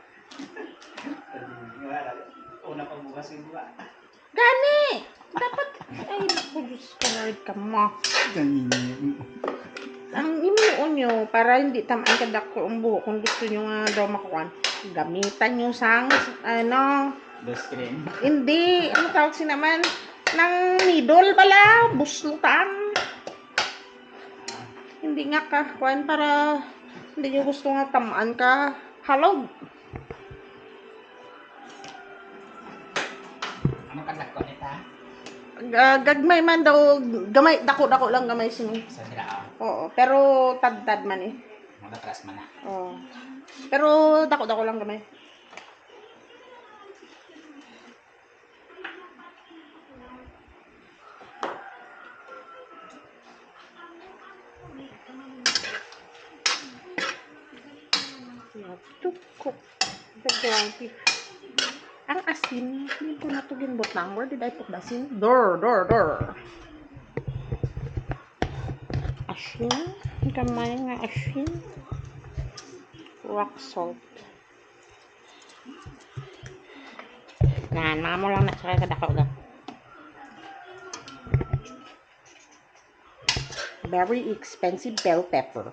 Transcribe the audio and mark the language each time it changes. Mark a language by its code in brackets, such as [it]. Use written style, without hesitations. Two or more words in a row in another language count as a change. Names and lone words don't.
[hil] Una pang bugas yung buka. Gani! Dapat, ay, naku, Diyos ko, Lord, ka mo. Ang imuon nyo, para hindi tamaan ka dako ang buhok, kung gusto nyo nga daw makuha, gamitan nyo sang, [en] The screen. [hil] hindi, ano tawag naman, ng needle pala, buslutan. Hindi nga ka, kuhan, para hindi nyo gusto nga tamaan ka, halog. Ano kadako nita? Gagmay man daw, gamay, dako-dako lang gamay sini. Sa nila Oo, pero tad-tad man eh. Magatras man na. Oo. Pero dako-dako lang gamay. [en] To cook the gravy. [hil] Ang asin, hindi ko na ito ginbutang. [en] Where did I put the asin? Door. Asin. [hil] Gamay nga asin. [en] Rock salt. [hil] Mga mo lang na sa kadakaw lang. [en] Very expensive bell pepper.